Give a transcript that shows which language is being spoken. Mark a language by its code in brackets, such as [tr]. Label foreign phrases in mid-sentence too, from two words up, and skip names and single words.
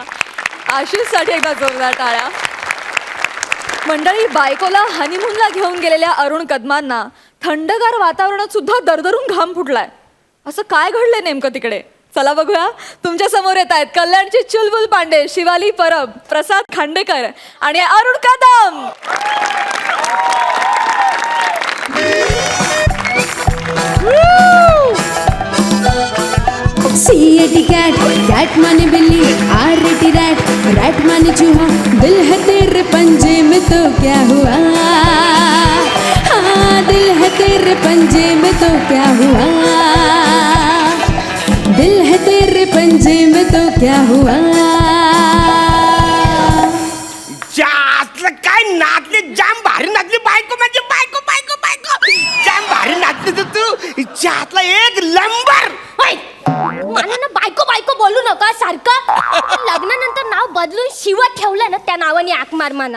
[mr] आशिषसाठी एकदा जोरदार टाळ्या. मंडळी, बायकोला हनीमूनला घेऊन गेलेल्या अरुण कदमांना थंडगार वातावरणात सुद्धा दरदरून घाम फुटलाय. असं काय घडलंय नेमकं तिकडे? चला बघूया. तुमच्या समोर येत आहेत कल्याणची चुलबुल पांडे, शिवाली परब, प्रसाद खांडेकर आणि अरुण कदम. [en] C-A-T cat, cat [hi] माने बिल्ली, [en] R-A-T rat, rat [hi] माने चूहा, दिल है तेरे पंजे में तो क्या हुआ, हाँ दिल है तेरे पंजे में तो क्या हुआ, दिल है तेरे पंजे में तो क्या हुआ. [mr] जातलं काय नाचले, जाम भारी नाचली बायको, म्हणजे बायको बायको बायको जाम भारी नाचली तर तू. जातला एक नंबर. मला ना बायको बायको बोलू नका सारखं. लग्नानंतर नाव बदलून शिवा ठेवलं ना, त्या नावाने आक मार म्हणा.